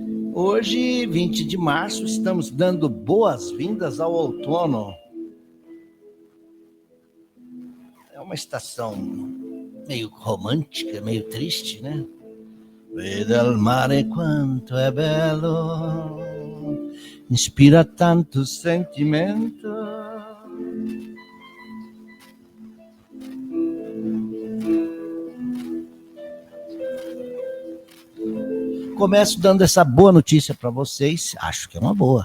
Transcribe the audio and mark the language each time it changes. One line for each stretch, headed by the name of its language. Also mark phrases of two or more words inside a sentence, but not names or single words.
Portuguese: Hoje, 20 de março, estamos dando boas-vindas ao outono. É uma estação meio romântica, meio triste, né?
Italian: Veda il mare quanto è bello, inspira tanto sentimento.
Portuguese: Começo dando essa boa notícia para vocês, acho que é uma boa.